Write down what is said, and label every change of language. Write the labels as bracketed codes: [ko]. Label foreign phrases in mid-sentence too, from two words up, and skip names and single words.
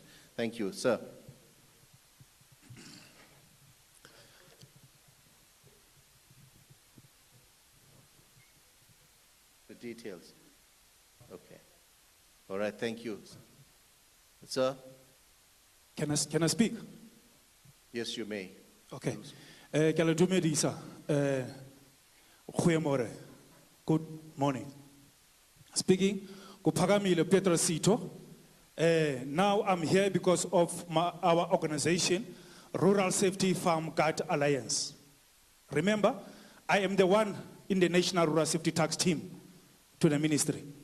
[en] Thank you, sir. The details. Okay. All right, thank you. Sir? Can I speak? Yes, you may. [st] Okay. Ke le dumedisa. Goeiemorgen. [en] Good morning. Speaking, Kuphakamile Pietro Sito. Now I'm here because of our organization, Rural Safety Farm Guard Alliance. Remember, I am the one in the National Rural Safety Tax team to the ministry.